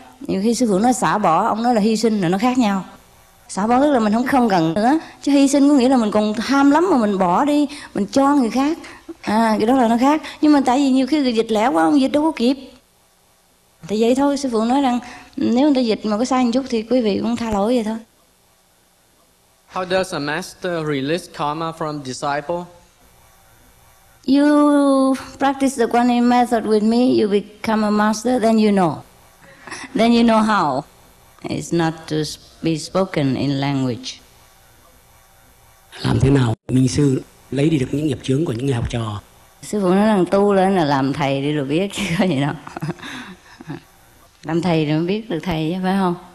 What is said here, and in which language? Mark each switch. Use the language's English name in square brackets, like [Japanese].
[Vietnamese] Nhiều khi sư phụ nói xả bỏ, ông nói là hy sinh là nó khác nhau. Xả bỏ tức là mình không cần nữa, chứ hy sinh có nghĩa là mình còn ham lắm mà mình bỏ đi, mình cho người khác, cái đó là nó khác. Nhưng mà tại vì nhiều khi người dịch lẻ quá, ông dịch đâu có kịp. Thì vậy thôi, sư phụ nói rằng nếu người ta dịch mà có sai một chút thì quý vị cũng tha lỗi vậy thôi. [English] How does a master release karma from disciple? You practice the Quan Yin method with me, you become a master, then you know. Then you know how. It's not to be spoken in language. [Vietnamese] Làm thế nào minh sư lấy đi được những nghiệp chướng của những người học trò? Sư phụ nói rằng tu lên là làm thầy đi rồi biết, chứ có gì đâu. Làm thầy rồi mới biết được thầy chứ, phải không?